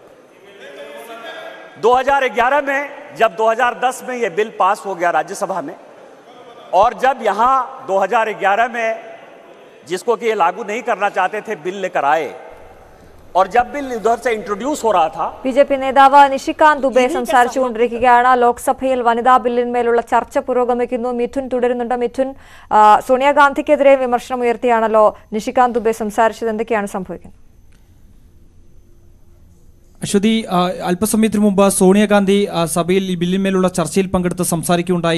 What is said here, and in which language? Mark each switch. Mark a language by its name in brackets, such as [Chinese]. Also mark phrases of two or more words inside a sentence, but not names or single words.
[Hindi] 2011 में जब 2010 में ये बिल पास हो गया राज्यसभा में, और जब यहाँ 2011 में जिसको कि ये लागू नहीं करना चाहते थे बिल लेकर आए, और जब बिल उधर से इंट्रोड्यूस हो रहा था. [Malayalam] ബിജെപി നേതാവ് നിഷികാന്ത് ദുബെ സംസാരിച്ചുകൊണ്ടിരിക്കുകയാണ്. ലോക്സഭയിൽ വനിതാ ബില്ലിന്മേലുള്ള ചർച്ച പുരോഗമിക്കുന്നു. മിഥുൻ തുടരുന്നുണ്ട്. മിഥുൻ, സോണിയാഗാന്ധിക്കെതിരെ വിമർശനം ഉയർത്തിയാണല്ലോ നിഷികാന്ത് ദുബെ സംസാരിച്ചത്. എന്തൊക്കെയാണ് സംഭവിക്കുന്നത്? അശ്വതി, അല്പസമയത്തിന് മുമ്പ് സോണിയാഗാന്ധി സഭയിൽ ഈ ബില്ലിന്മേലുള്ള ചർച്ചയിൽ പങ്കെടുത്ത് സംസാരിക്കുകയുണ്ടായി.